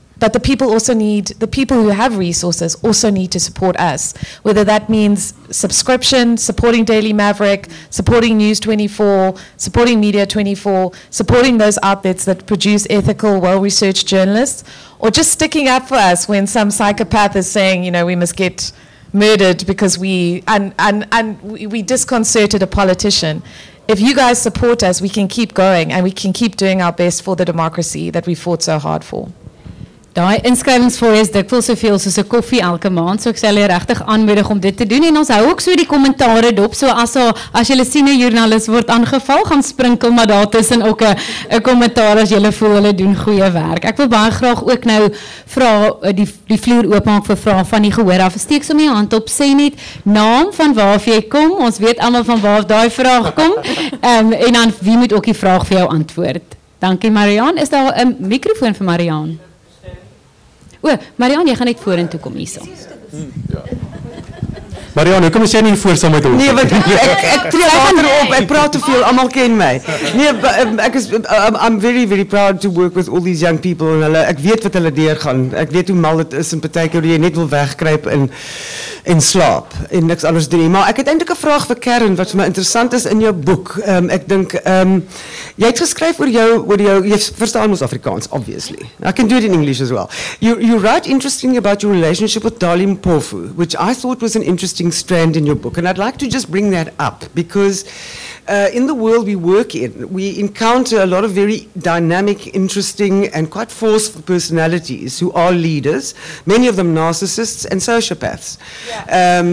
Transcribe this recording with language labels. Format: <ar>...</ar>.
<en>But the people who have resources also need to support us, whether that means subscription, supporting Daily Maverick, supporting News 24, supporting Media 24, supporting those outlets that produce ethical, well-researched journalists, or just sticking up for us when some psychopath is saying, we must get murdered because we disconcerted a politician. If you guys support us, we can keep going and we can keep doing our best for the democracy that we fought so hard for.</en> <af>Daai inskrywingsfooi is dikwels soveel soos 'n koffie elke maand, so ek sal julle regtig aanmoedig om dit te doen en ons hou ook so die kommentare dop, so as julle sien 'n joernalis word aangeval, gaan sprinkel maar daar tussen ook 'n kommentaar as julle voel hulle doen goeie werk. Ek wil baie graag ook nou vra die vloer oopmaak vir vrae van die gehoor af. Steek sommer jou hand op, sê net naam van waar jy kom. Ons weet almal van waar daai vraag kom. En dan wie moet ook die vraag vir jou antwoord. Dankie Mariaan. Is daar 'n mikrofoon vir Mariaan? Mariaan, jy gaan net vorentoe kom hierso. Marianne, hoekom is jy nie voor saam met ons? Nee, want ek tree later op. Ek praat te veel. Almal ken my. Nee,</af> <en>I'm very very proud to work with all these young people</en> <af>en hulle ek weet wat hulle deurgaan. Ek weet hoe mal dit is en partykeer hoe jy net wil wegkruip en slaap en niks anders doen nie. Maar ek het eintlik 'n vraag vir Karen wat vir my interessant is in jou boek. Ek dink jy het geskryf oor jou jy verstaan mos Afrikaans obviously.</af> <en>I can do it in English as well. You write interestingly about your relationship with Dali Mpofu, which I thought was an interesting strand in your book, and I'd like to just bring that up because in the world we work in, we encounter a lot of very dynamic, interesting, and quite forceful personalities who are leaders, many of them narcissists and sociopaths. Yeah.</en>